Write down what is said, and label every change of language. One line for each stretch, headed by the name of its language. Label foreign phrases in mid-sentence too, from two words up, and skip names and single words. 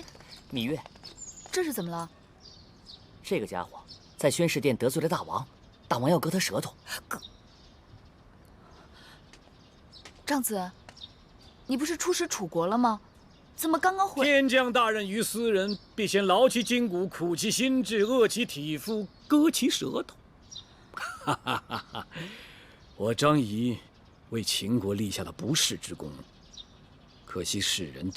Chinese: 芈月，这是怎么了？這個家伙在宣示殿得罪了大王，大王要割他舌頭。张子，你不是出使楚國了嗎？怎麼剛剛回？天將大任於斯人，必先勞其筋骨，苦其心志，餓其體膚，割其舌頭。哈哈哈哈！我張儀為秦國立下了不世之功，可惜世人